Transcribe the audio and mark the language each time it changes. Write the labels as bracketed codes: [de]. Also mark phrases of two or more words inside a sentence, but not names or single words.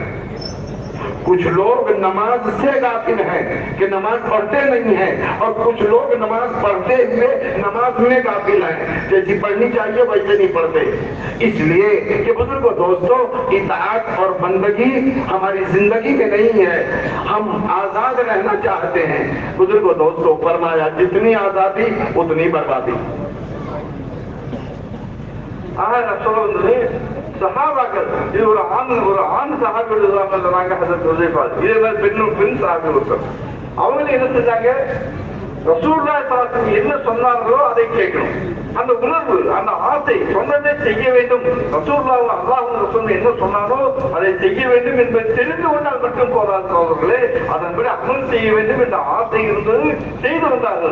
[ur] کچھ لوگ نماز سے غافل ہیں کہ نماز پڑھتے نہیں ہیں، اور کچھ لوگ نماز پڑھتے ہوئے نماز میں غافل ہیں، جیسی پڑھنی چاہیے ویسے نہیں پڑھتے۔ اس لیے کہ بزرگوں دوستوں اطاعت اور بندگی ہماری زندگی میں نہیں ہے، ہم آزاد رہنا چاہتے ہیں۔ بزرگوں دوستوں فرمایا جتنی آزادی اتنی بربادی۔ [ta] சஹாபாக்கள் இது ஒரு ஆண் சஹாபிகள் சொன்னாங்க ஹஜ்ரத் ஹுதைஃபா, இதே பெண் சஹாபி ஒருத்தர், அவங்க என்ன செஞ்சாங்க, ரசூலுல்லாஹி [ar] صلى الله عليه وسلم [ta] என்ன சொன்னார்களோ அதை கேட்கணும், அந்த உணர்வு அந்த ஆசை சொன்னதை செய்ய வேண்டும், ரசூலுல்லாஹி அல்லாஹ்வும் ரசூலும் என்ன சொன்னாரோ அதை செய்ய வேண்டும் என்பதை தெரிந்து கொண்டால் மட்டும் போதாது அவர்களே, அதன்படி அமல் செய்ய வேண்டும் என்ற ஆசை இருந்தது, செய்து வந்தார்கள்।